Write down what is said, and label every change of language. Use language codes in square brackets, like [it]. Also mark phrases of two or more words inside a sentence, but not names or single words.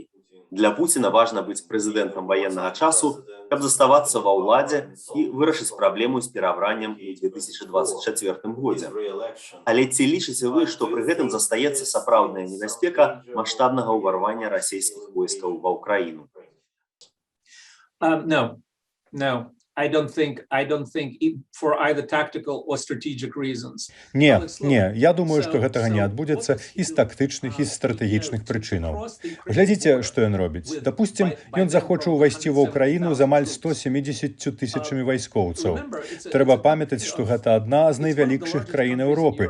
[be] Для Пуціна важна быць прэзідэнтам ваеннага часу, каб заставацца ва ўладзе і вырашыць праблему з перабраннем у 2024 годзе. Але ці лічыце вы, што пры гэтым застаецца сапраўдная небяспека маштабнага ўварвання расійскіх войскаў ва ўкраіну? [en] No. I don't think for either tactical or strategic reasons. [be] Не, я думаю, што гэтага не адбудзецца і з тактычных, і з стратэгічных прычынаў. Глядзіце, што ён робіць. Дапусцім, ён захоча ўвайсці ва ўкраіну з амаль 170 тысячамі вайскоўцаў. Трэба памятаць, што гэта адна з найвялікшых краін Еўропы.